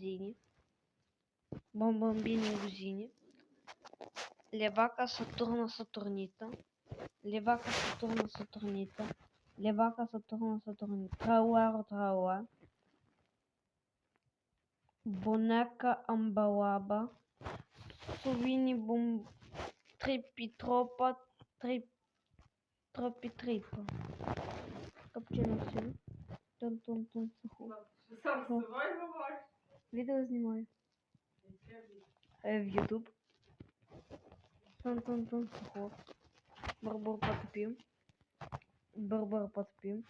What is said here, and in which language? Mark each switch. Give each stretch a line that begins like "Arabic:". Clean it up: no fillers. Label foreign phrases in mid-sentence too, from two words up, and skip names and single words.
Ukrainian: Гузіні, Левака, Сатурна, Сатурніта, Трауа, Бонека, Амбалаба, Сувіні, Трипітропа, Тропітріпа, Капучино Асасіно, Тун Сагур. Сам з собою говориш? Відео знімаю. В YouTube. Тун Сагур. Бурбур Потапім.